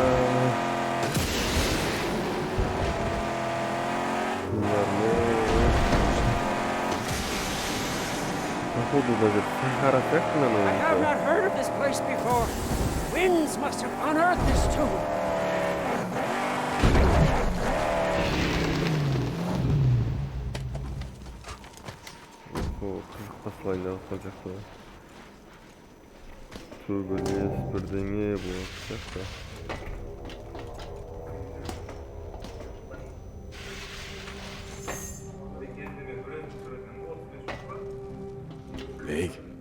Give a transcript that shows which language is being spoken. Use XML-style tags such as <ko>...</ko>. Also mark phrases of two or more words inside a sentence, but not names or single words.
<ru>Походу даже Сахара сияқты</ru> <en>I have not heard of this place before. Winds must have unearthed this tomb.</en> <kk>Послание алсақ төбелес бірдеңе болады сияқты.</kk> <en>Big.</en>